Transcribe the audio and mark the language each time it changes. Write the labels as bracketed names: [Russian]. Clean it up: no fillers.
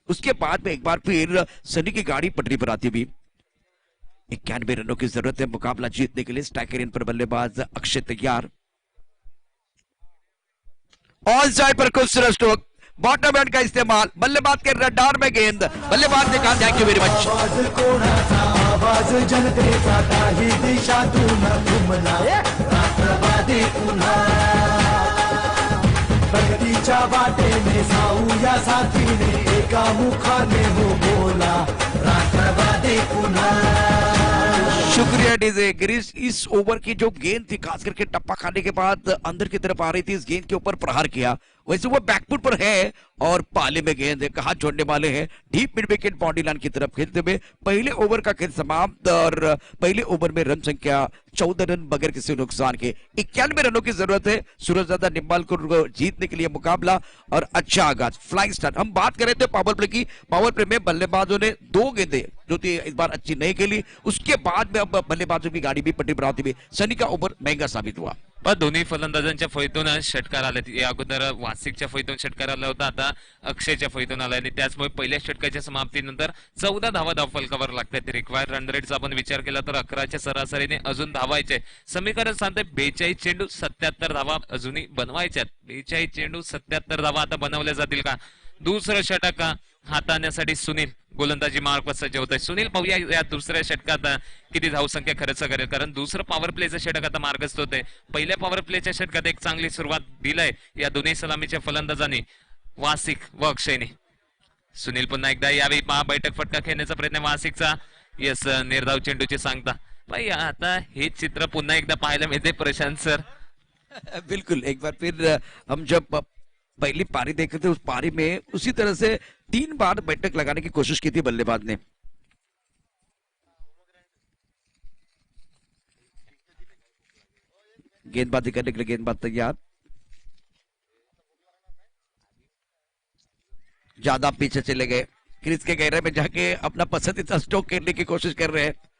[Hindi] उसके बाद में एक बार फिर सनी की गाड़ी पटरी पर आती हुई। 91 रनों की जरूरत है मुकाबला जीतने के लिए। स्ट्राइकर इन पर बल्लेबाज अक्षय तैयार। ऑल साइड पर खूबसूरत स्ट्रोक, बॉटम हैंड का इस्तेमाल, बल्लेबाज के रडार में गेंद, बल्लेबाज ने कहा [English] Thank you very much. [Marathi] आवाज जनतेचा काही दिशातून घुमला राष्ट्रवादी पुन्हा प्रगतीच्या वाटेने जाऊया साथीने, एका मुखाने हो बोला राष्ट्रवादी पुन्हा। [Hindi] शुक्रिया डीजे। गिरीश, इस ओवर की जो गेंद थी, खास करके टप्पा खाने के बाद अंदर की तरफ आ रही थी, इस गेंद के ऊपर प्रहार किया। वैसे वो बैकफुट पर है और पाले में गेंद है, कहा छोड़ने वाले हैं। Deep mid wicket boundary line की तरफ खेलते हुए पहले ओवर का खेल समाप्त और पहले ओवर में रन संख्या 14 रन बगैर किसी नुकसान के। 91 रनों की जरूरत है सूरजदादा निम्बालकर को जीतने के लिए मुकाबला, और अच्छा आगाज, फ्लाइंग स्टार्ट। हम बात कर रहे थे पावर प्ले की। पावर प्ले में बल्लेबाजों ने 2 गेंदें जो थी इस बार अच्छी नहीं खेली, उसके बाद में अब बल्लेबाजों की गाड़ी भी पट्टी पर आती हुई सनी का ओवर महंगा साबित हुआ। [Marathi] पण दोन्ही फलंदाजांच्या फळीतून षटकार आले। या अगोदर वासिकच्या फळीतून षटकार आला होता, आता अक्षयच्या फळीतून आलाय आणि त्याचमुळे पहिल्या षटकाच्या समाप्तीनंतर 14 धावा धावफलकावर लागतात। रिक्वायर्ड रन रेटचा आपण विचार केला तर 11च्या सरासरीने अजून धावायचे। समीकरण सांगते 42 चेंडू 77 धावा अजूनही बनवायच्यात। 42 चेंडू 77 धावा आता बनवल्या जातील का? दुसरं षटक हाताळण्यासाठी सुनील गोलंदाजी मार्गवर सज्ज होत आहे। सुनील, पाहूया या दुसऱ्या षटकात किती धावसंख्या खर्च करेल, कारण दुसरं पॉवर प्लेचं षटक आता मार्गस्थ होत आहे। पहिल्या पॉवर प्लेच्या षटकात एक चांगली सुरुवात दिलाय या दोन्ही सलामीच्या फलंदाजांनी, वासिक व अक्षयने। सुनील पुन्हा एकदा यावेळी बैठक फटका खेळण्याचा प्रयत्न वासिकचा। यस, निर्धाव चेंडूची सांगता। भाई आता हे चित्र पुन्हा एकदा पाहायला मिळते प्रशांत सर। [Hindi] बिल्कुल, एक बार फिर हम जब पहली पारी देखे थे, उस पारी में उसी तरह से 3 बार बैठक लगाने की कोशिश की थी बल्लेबाज ने। गेंदबाजी करने के लिए गेंदबाज तैयार, ज्यादा पीछे चले गए, क्रीज के गहरे में जाके अपना पसंदीदा स्ट्रोक खेलने की कोशिश कर रहे हैं।